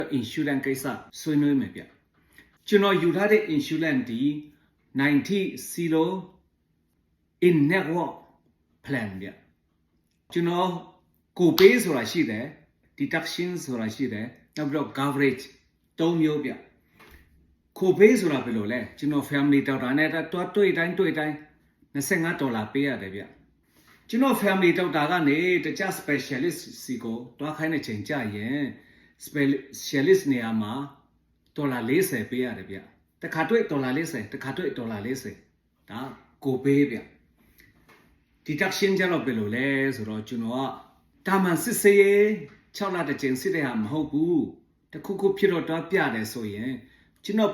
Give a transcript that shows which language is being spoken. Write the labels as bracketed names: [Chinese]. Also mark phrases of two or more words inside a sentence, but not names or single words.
[Burmese] insurance ကိစ္စဆွေးနွေးမယ်ဗျကျွန်တော်ယူထားတဲ့ insurance ဒီ90 [English] in network plan [Burmese] ဗျကျွန်တော်ကိုပေးဆိုတာရှိတယ် deduction ဆိုတာရှိတယ်နောက်ပြီးတော့ coverage 3မျိုးဗျကိုပေးဆိုတာဘယ်လိုလဲကျွန်တော် [English] family doctor [Burmese] နဲ့တော့တွေ့တိုင်း$25ပေးရတယ်ဗျ ကျွန်တော် [English] family doctor [Burmese] ကနေတခြား specialist စီကိုတွားခိုင်းတဲ့ချိန်ကြရင် specialist နေရာမှာ$40ပေးရတယ်ဗျတခါတွေ့$40တခါတွေ့$40ဒါကိုပေးဗျ deduction ကြတော့ဘယ်လို လဲဆိုတော့ကျွန်တော်ကတာမန်စစ်စေး6လတစ်ချိန်စစ်တဲ့ဟာမဟုတ်ဘူးတခုခုဖြစ်တော့တွားပြတယ်ဆိုရင်ကျွန်တော်